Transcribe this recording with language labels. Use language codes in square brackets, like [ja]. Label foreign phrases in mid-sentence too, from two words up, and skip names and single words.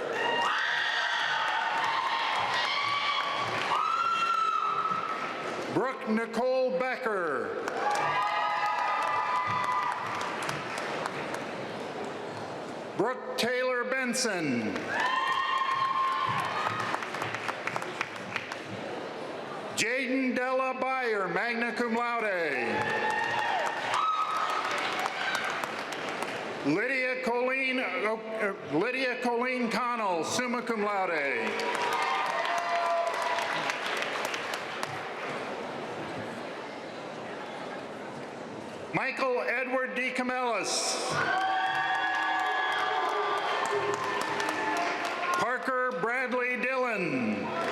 [en] Brooke Nicole Becker. Brooke Taylor Benson. Jaden Della Bayer, [la] magna cum laude. [en] Lydia Colleen Connell, [la] summa cum laude. [en] Michael Edward D. Camellis. Parker Bradley Dillon.